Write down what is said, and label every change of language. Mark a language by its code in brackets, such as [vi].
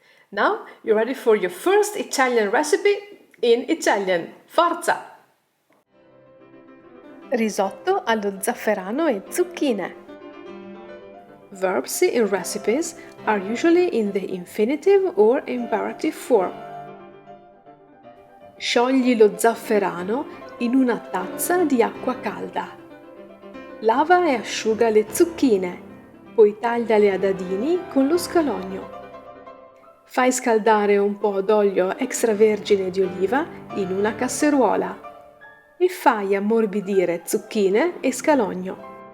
[en] Now you're ready for your first Italian recipe in Italian. [it] Forza! Risotto allo zafferano e zucchine. [en] Verbs in recipes are usually in the infinitive or imperative form. [it] Sciogli lo zafferano in una tazza di acqua calda. Lava e asciuga le zucchine, poi tagliale a dadini con lo scalogno. Fai scaldare un po' d'olio extravergine di oliva in una casseruola e fai ammorbidire zucchine e scalogno.